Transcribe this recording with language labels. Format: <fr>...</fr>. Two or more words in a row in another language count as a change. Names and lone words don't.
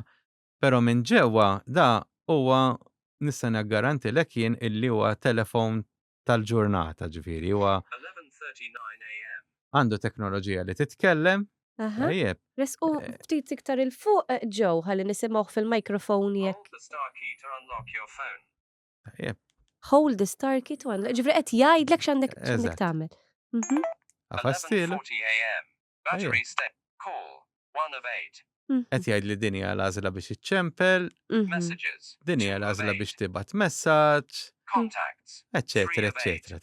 <mt>Però minn ġewwa da huwa nista' naggarantilek jien illi huwa telefon tal-ġurnata ġifieri huwa għandu teknoloġija li titkellem. Tajjeb. Resqu ftit iktar il-fuq Joe ħalli nisimgħuh fil-mikrofon jekk. Tajjeb.</mt> <en>Hold the star key to unlock.</en> <mt>Ġifri qed jgħidlek x'għandek Eżatt. tagħmel. Għafastilu. Qed jgħid li din hija l-għażla biex iċċempel, din hija l-għażla biex tibgħat messaġġ, eċċetera, eċċetera.</mt>